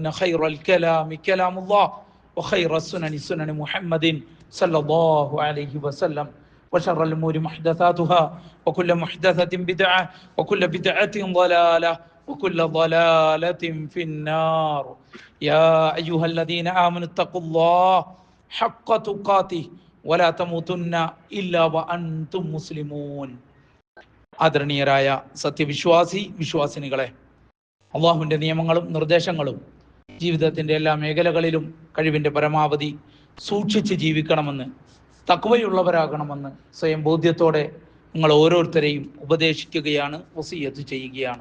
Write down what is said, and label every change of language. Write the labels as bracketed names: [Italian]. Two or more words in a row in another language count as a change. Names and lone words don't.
[Arabic] خير الكلام كلام الله وخير السنن سنن محمد صلى الله عليه وسلم وشر الأمور محدثاتها وكل محدثة بدعة وكل بدعة ضلالة وكل ضلالة في النار يا أيها الذين آمنوا اتقوا الله حق تقاته ولا تموتن إلا وأنتم مسلمون. [Malayalam] ആദരണീയരായ വിശ്വാസിനികളെ, അള്ളാഹുവിൻ്റെ നിയമങ്ങളും നിർദ്ദേശങ്ങളും ജീവിതത്തിൻ്റെ എല്ലാ മേഖലകളിലും കഴിവിൻ്റെ പരമാവധി സൂക്ഷിച്ച് ജീവിക്കണമെന്ന്, തഖ്വയുള്ളവരാകണമെന്ന് സ്വയം ബോധ്യത്തോടെ നിങ്ങൾ ഓരോരുത്തരെയും ഉപദേശിക്കുകയാണ്, വസിയ്യത്ത് ചെയ്യുകയാണ്.